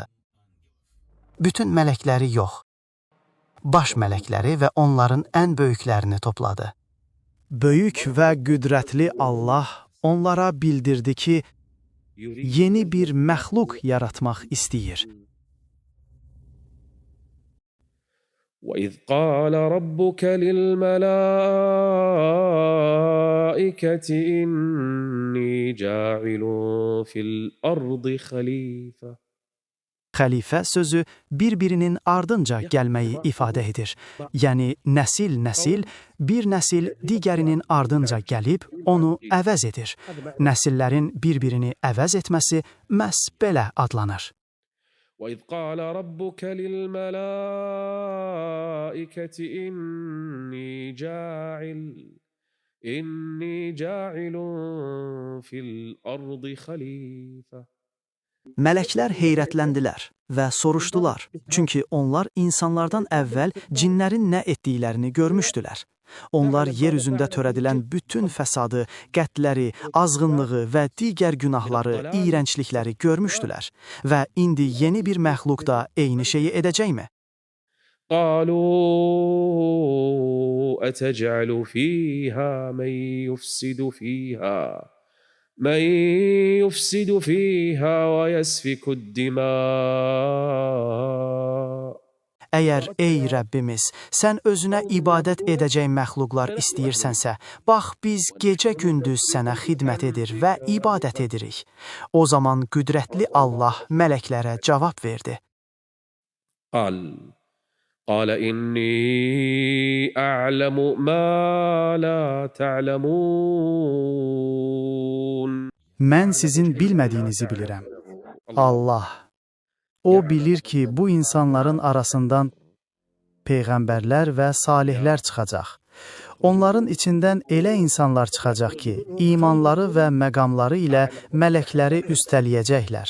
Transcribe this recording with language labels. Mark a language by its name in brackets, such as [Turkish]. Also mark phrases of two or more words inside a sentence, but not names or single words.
[Azerbaijani] Bütün mələkləri yox, baş mələkləri və onların ən böyüklərini topladı. Böyük və qüdrətli Allah onlara bildirdi ki, yeni bir məxluq yaratmaq istəyir. [Arabic] وَإِذْ قَالَ رَبُّكَ لِلْمَلَائِكَةِ إِنِّي جَاعِلٌ فِي الْأَرْضِ خَلِيفَةً. [Azerbaijani] Xəlifə sözü bir-birinin ardınca gəlməyi ifadə edir. Yəni, nəsil bir nəsil digərinin ardınca gəlib onu əvəz edir. Nəsillərin bir-birini əvəz etməsi məhz belə adlanır. [Arabic] وَإِذْ قَالَ رَبُّكَ لِلْمَلَائِكَةِ إِنِّي جَاعِلٌ فِي الْأَرْضِ خَلِيفَةً. [Azerbaijani] Mələklər heyrətləndilər və soruşdular. Çünki onlar insanlardan əvvəl cinlərin nə etdiklərini görmüşdülər. Onlar yer üzündə törədilən bütün fəsadı, qətləri, azğınlığı və digər günahları, iyrənclikləri görmüşdülər. Və indi yeni bir məxluq da eyni şeyi edəcəkmi? [Arabic] قالوا أتجعل فيها من يفسد فيها ويسفك الدماء. [Azerbaijani] Əgər, ey Rəbbimiz, sən özünə ibadət edəcək məxluqlar istəyirsənsə, bax, biz gecə-gündüz sənə xidmət edir və ibadət edirik. O zaman qüdrətli Allah mələklərə cavab verdi. [Arabic] قال إني أعلم ما لا تعلمون. [Azerbaijani] Mən sizin bilmədiyinizi bilirəm. Allah. O bilir ki, bu insanların arasından peyğəmbərlər və salihlər çıxacaq. Onların içindən elə insanlar çıxacaq ki, imanları və məqamları ilə mələkləri üstələyəcəklər.